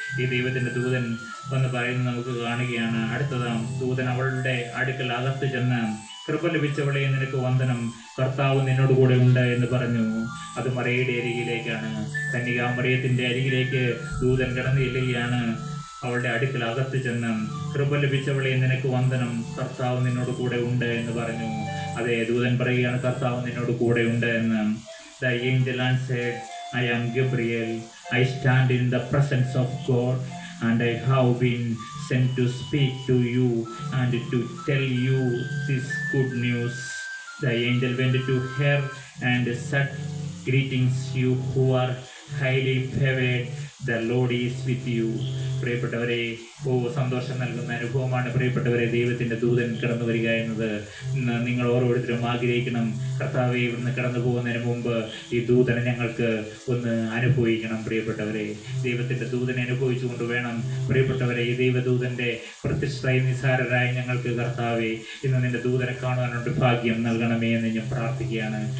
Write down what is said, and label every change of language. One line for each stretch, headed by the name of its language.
Malayalam: ഈ ദൈവത്തിൻ്റെ ദൂതൻ വന്ന് പറയുന്നത് നമുക്ക് കാണുകയാണ്. അടുത്തതാം ദൂതൻ അവളുടെ അടുക്കൽ അകത്ത് ചെന്ന്, കൃപ ലഭിച്ചവളെ നിനക്ക് വന്ദനം, കർത്താവ് നിന്നോട് കൂടെ ഉണ്ട് എന്ന് പറഞ്ഞു. അത് മറിയയുടെ അരികിലേക്കാണ്. കന്യകാമറിയത്തിൻ്റെ അരികിലേക്ക് ദൂതൻ കടന്നു ചെല്ലുകയാണ്. അവളുടെ അടുക്കൽ അകത്ത് ചെന്ന്, കൃപ ലഭിച്ചവളെ നിനക്ക് വന്ദനം, കർത്താവ് നിന്നോട് കൂടെ ഉണ്ട് എന്ന് പറഞ്ഞു. അതെ, ദൂതൻ പറയുകയാണ്, കർത്താവ് നിന്നോട് കൂടെ ഉണ്ട് എന്ന്.
English: The angel answered, I am Gabriel. I stand in the presence of God, and I have been sent to speak to you and to tell you this good news. The angel went to her and said, greetings, you who are highly favored, the Lord is with you.
Malayalam: പ്രിയപ്പെട്ടവരെ, സന്തോഷം നൽകുന്ന അനുഭവമാണ് പ്രിയപ്പെട്ടവരെ ദൈവത്തിൻ്റെ ദൂതൻ കടന്നു വരിക എന്നത്. നിങ്ങൾ ഓരോരുത്തരും ആഗ്രഹിക്കണം, കർത്താവെ ഇവിടുന്ന് കടന്നു പോകുന്നതിന് മുമ്പ് ഈ ദൂതനെ ഞങ്ങൾക്ക് ഒന്ന് അനുഭവിക്കണം. പ്രിയപ്പെട്ടവരെ, ദൈവത്തിൻ്റെ ദൂതനെ അനുഭവിച്ചുകൊണ്ട് വേണം പ്രിയപ്പെട്ടവരെ ഈ ദൈവദൂതൻ്റെ പ്രതിഷ്ഠയിൽ നിസ്സാരരായ ഞങ്ങൾക്ക് കർത്താവെ ഇന്ന് നിൻ്റെ ദൂതനെ കാണുവാനുണ്ട് ഭാഗ്യം നൽകണമേ എന്ന് ഞാൻ പ്രാർത്ഥിക്കുകയാണ്.